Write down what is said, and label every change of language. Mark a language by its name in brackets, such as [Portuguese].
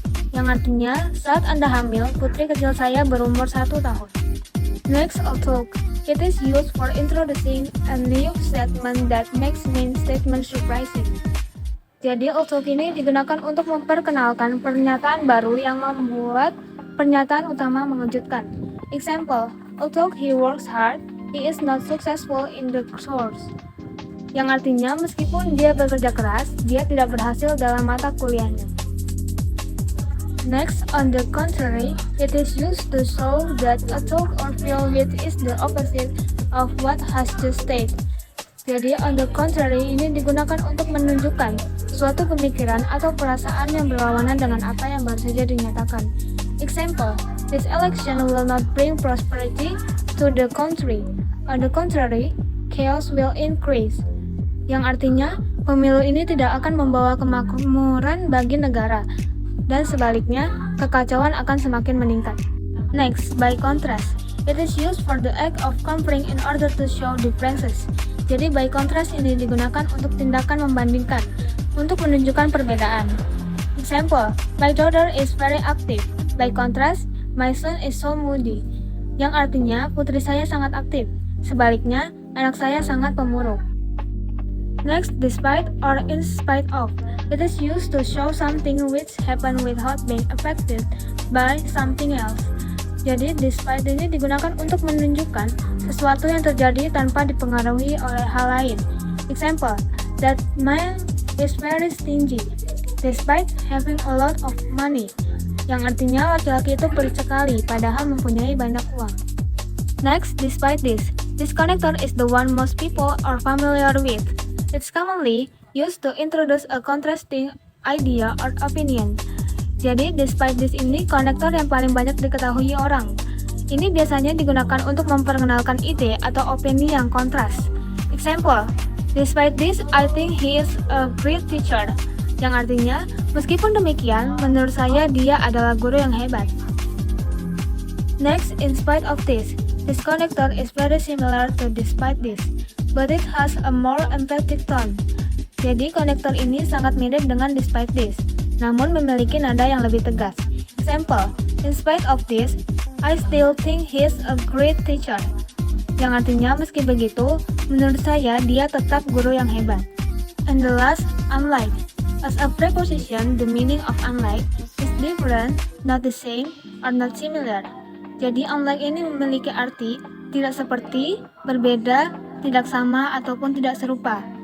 [Indonesian] Yang artinya, saat Anda hamil, putri kecil saya berumur 1 tahun. [English] Next, although. It is used for introducing a new statement that makes main statement surprising. [Indonesian] Jadi, although ini digunakan untuk memperkenalkan pernyataan baru yang membuat pernyataan utama mengejutkan. [English] Example, although he works hard, he is not successful in the course. [Indonesian] Yang artinya, meskipun dia bekerja keras, dia tidak berhasil dalam mata kuliahnya. [English] Next, on the contrary, it is used to show that a thought or feel which is the opposite of what has just stated. [Indonesian] Jadi, on the contrary ini digunakan untuk menunjukkan suatu pemikiran atau perasaan yang berlawanan dengan apa yang baru saja dinyatakan. [English] Example, this election will not bring prosperity to the country. On the contrary, chaos will increase. [Indonesian] Yang artinya, pemilu ini tidak akan membawa kemakmuran bagi negara. Dan sebaliknya, kekacauan akan semakin meningkat. [English] Next, by contrast. It is used for the act of comparing in order to show differences. [Indonesian] Jadi, by contrast ini digunakan untuk tindakan membandingkan, untuk menunjukkan perbedaan. [English] Example, my daughter is very active. By contrast, my son is so moody. [Indonesian] Yang artinya, putri saya sangat aktif. Sebaliknya, anak saya sangat pemurung. [English] Next, despite or in spite of. It is used to show something which happened without being affected by something else. [Indonesian] Jadi, despite ini digunakan untuk menunjukkan sesuatu yang terjadi tanpa dipengaruhi oleh hal lain. [English] Example, that man is very stingy, despite having a lot of money. [Indonesian] Yang artinya laki-laki itu pelit sekali, padahal mempunyai banyak uang. [English] Next, despite this. This connector is the one most people are familiar with. It's commonly used to introduce a contrasting idea or opinion. [Indonesian] Jadi, despite this ini konektor yang paling banyak diketahui orang. Ini biasanya digunakan untuk memperkenalkan ide atau opini yang kontras. [English] Example, despite this, I think he is a great teacher. [Indonesian] Yang artinya, meskipun demikian, menurut saya dia adalah guru yang hebat. [English] Next, in spite of this connector is very similar to despite this, but it has a more emphatic tone. [Indonesian] Jadi, konektor ini sangat mirip dengan [English] despite this, [Indonesian] namun memiliki nada yang lebih tegas. [English] Example, in spite of this, I still think he's a great teacher. [Indonesian] Yang artinya meski begitu, menurut saya dia tetap guru yang hebat. [English] And the last, unlike. As a preposition, the meaning of unlike is different, not the same, or not similar. [Indonesian] Jadi unlike ini memiliki arti tidak seperti, berbeda, tidak sama, ataupun tidak serupa.